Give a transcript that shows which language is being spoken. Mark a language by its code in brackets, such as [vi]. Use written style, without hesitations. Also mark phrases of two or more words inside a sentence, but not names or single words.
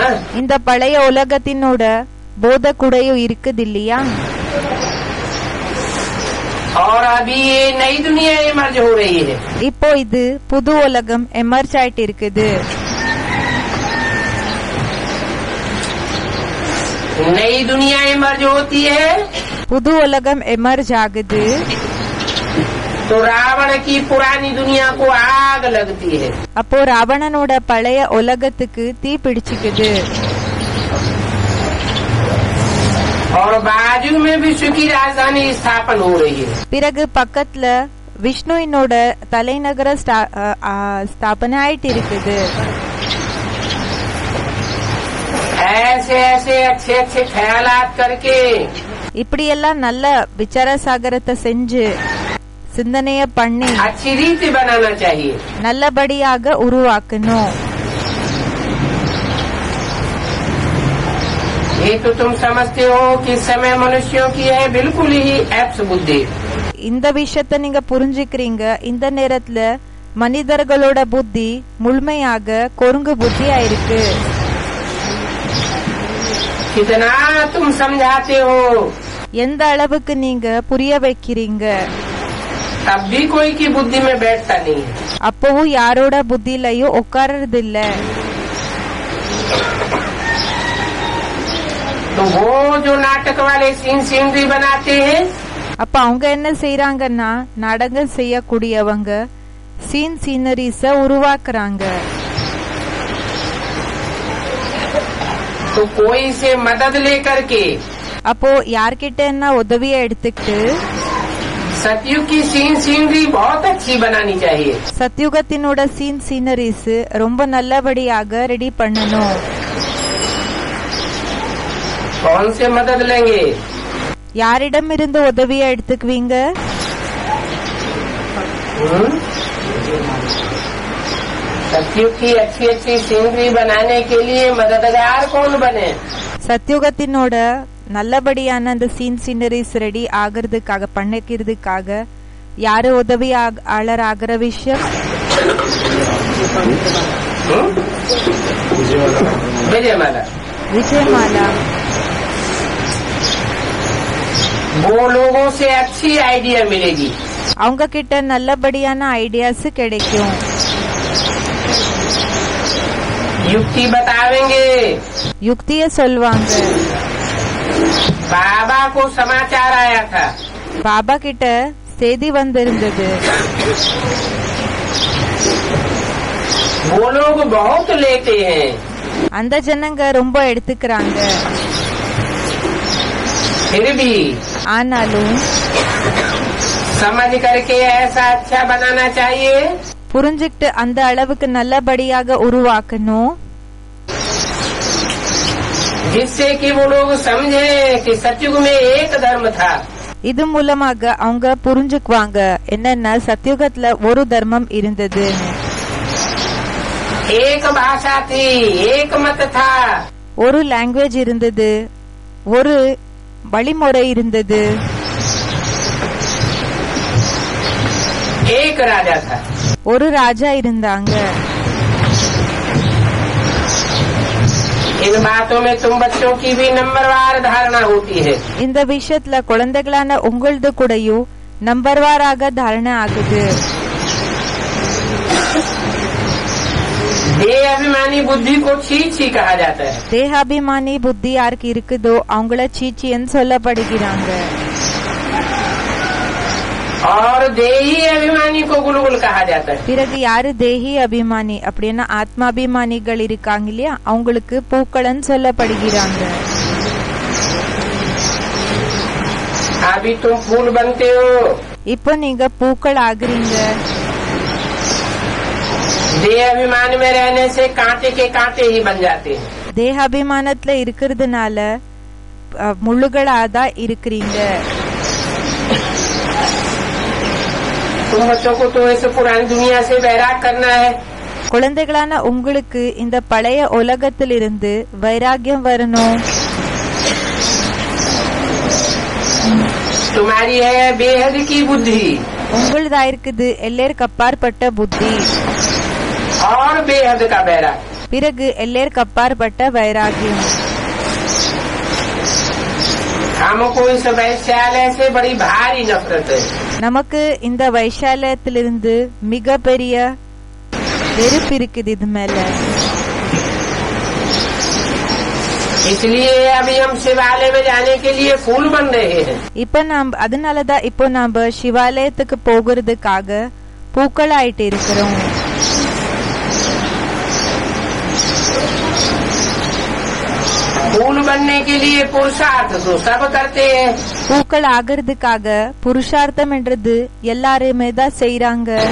[ta] இந்த பழைய உலகத்தினோட போத கூடயும் இருக்குது இல்லையா. [hi] और अभी ये नई दुनिया इमर्ज हो रही है. [ta] இப்போ இது புது உலகம் எமர்ஜ் ஆயிட்டு இருக்குது. [hi] नई दुनिया इमर्ज होती है [ta] புது உலகம் எமர்ஜ் ஆகுது. [hi] तो रावण की पुरानी दुनिया को आग लगती है. [ta] அப்போ ராவணனோட பழைய உலகத்துக்கு தீ பிடிச்சிக்குது. [hi] और बाजू में विश्व की राजधानी स्थापन हो रही है. [ta] பிறகு பக்கத்துல விஷ்ணுவினோட தலைநகர ஸ்தாபனை ஆயிட்டு இருக்குது. [hi] ऐसे ऐसे अच्छे अच्छे ख्यालात करके [ta] இப்படியெல்லாம் நல்ல விசார சாகரத்தை செஞ்சு சிந்தனைய பண்ணி [hi] अच्छी रीति बनाना चाहिए. [ta] நல்லபடியாக உருவாக்கணும். [hi] ये तो तुम समझते हो कि समय मनुष्यों की है बिल्कुल ही एप्स बुद्धि. [ta] இந்த விஷயத்த நீங்க புரிஞ்சுக்கிறீங்க. இந்த நேரத்துல மனிதர்களோட புத்தி முழுமையாக குரங்கு புத்தியா இருக்கு. [hi] कितना तुम समझाते हो, [ta] எந்த அளவுக்கு நீங்க புரிய வைக்கிறீங்க. [hi] तब भी कोई की बुद्धि में बैठता नहीं है. [ta] அப்பவும் யாரோட புத்தியிலையும் உட்கார்றது இல்ல. [hi] तो वो जो नाटक वाले सीनरी बनाते हैं, [ta] அப்ப அவங்க என்ன செய்யறாங்கன்னா நாடகம் செய்யக்கூடியவங்க [en] scene sceneries [ta] உருவாக்குறாங்க. [hi] तो कोई से मदद लेकर के [ta] அப்போ யார்கிட்ட என்ன உதவிய எடுத்துக்கிட்டு [hi] सतयुग की सीनरी बहुत अच्छी बनानी चाहिए. [ta] சத்யுகத்தினோட [en] scene sceneries [ta] ரொம்ப நல்லபடியாக ரெடி பண்ணணும். [hi] कौन से मदद लेंगे? [ta] யாரிடம் இருந்து உதவிய எடுத்துக்குவீங்க? [hi] सतयुग की अच्छी सीनरी बनाने के लिए मददगार कौन बने? [ta] சத்யுகத்தினோட நல்லபடியான அந்த [en] scene sceneries [ta] ரெடி ஆகிறதுக்காக பண்ணிக்கிறதுக்காக யாரு உதவியாளர் ஆகிற விஷயம்? [hi] विजयमाला. [ta] விஜயமாலா. [hi] वो लोगों से अच्छी आइडिया मिलेगी. [ta] அவங்க கிட்ட நல்லபடியான ஐடியாஸ் கிடைக்கும். [hi] युक्ति बतावेंगे. [ta] யுக்திய சொல்வாங்க. [hi] बाबा को समाचार आया था. [ta] பாபா கிட்ட செய்தி வந்திருந்தது. [hi] वो लोग बहुत लेते हैं. [ta] அந்த ஜனங்க ரொம்ப எடுத்துக்கிறாங்க. [hi] फिर भी [ta] ஆனாலும் [hi] समझ करके ऐसा अच्छा बनाना चाहिए [ta] புரிஞ்சுக்கிட்டு அந்த அளவுக்கு நல்லபடியாக உருவாக்கணும். [hi] जिससे कि वो लोग समझे कि सतयुग में एक धर्म था. [ta] இது மூலமாக அவங்க புரிஞ்சுக்குவாங்க என்னன்னா சத்யுகத்துல ஒரு தர்மம் இருந்தது. [hi] एक भाषा थी, एक मत था. [ta] ஒரு லாங்குவேஜ் இருந்தது, ஒரு வழிமுறை இருந்தது, [hi] एक राजा था. [ta] ஒரு ராஜா இருந்தாங்க. [hi] इन बातों में तुम बच्चों की भी नंबरवार धारणा होती है. [ta] இந்த விஷயத்துல குழந்தைகளான உங்களது கூடயும் நம்பர்வாராக தாரணை ஆகுது. [hi] देह अभिमानी बुद्धि को छी कहा जाता है. [ta] தேகாபிமானி புத்தி யாருக்கு இருக்குதோ அவங்கள சீச்சின்னு சொல்லப்படுகிறாங்க. [hi] और देही अभिमानी को गुलगुल कहा जाता है. [ta] பிறகு யாரு தேஹி அபிமானி அப்படின்னா ஆத்மாபிமானிகள் இருக்காங்க இல்லையா, அவங்களுக்கு பூக்களன்னு சொல்லப்படுகிறாங்க. [hi] अभी तुम फूल बनते हो. [ta] இப்போ நீங்க பூக்கள் ஆகுறீங்க. [hi] देह अभिमान में रहने से कांटे के कांटे ही बन जाते हैं. [ta] தேகாபிமானத்துல இருக்கிறதுனால முள்ளுகளாதான் இருக்கிறீங்க. [hi] तुम बच्चों को तो इस पुरानी दुनिया से वैराग करना है. [ta] குழந்தைகளான உங்களுக்கு இந்த பழைய உலகத்திலிருந்து வைராகியம் வரணும். [hi] तुम्हारी है बेहद की बुद्धि [ta] உங்களதா இருக்குது எல்லேருக்கு அப்பாற்பட்ட புத்தி, [hi] और बेहद का वैराग. [ta] பிறகு எல்லேருக்கு அப்பாற்பட்ட வைராகியம். [hi] हमको इस वैश्यालय से बड़ी भारी नफरत है. [ta] நமக்கு இந்த வைஷாலயத்திலிருந்து மிக பெரிய வெறுப்பு இருக்குது இது மேல. [hi] इसलिए अभी हम शिवालय में जाने के लिए फूल बन रहे हैं. [ta] இப்ப நாம் அதனாலதான் இப்போ நாம சிவாலயத்துக்கு போகிறதுக்காக பூக்கள் ஆயிட்டு இருக்கிறோம். [hi] फूल बनने के लिए पुरुषार्थ तो सब करते हैं. [ta] பூக்கள் ஆகிறதுக்காக புருஷார்த்தம் என்றது எல்லாருமே தான் செய்யறாங்க.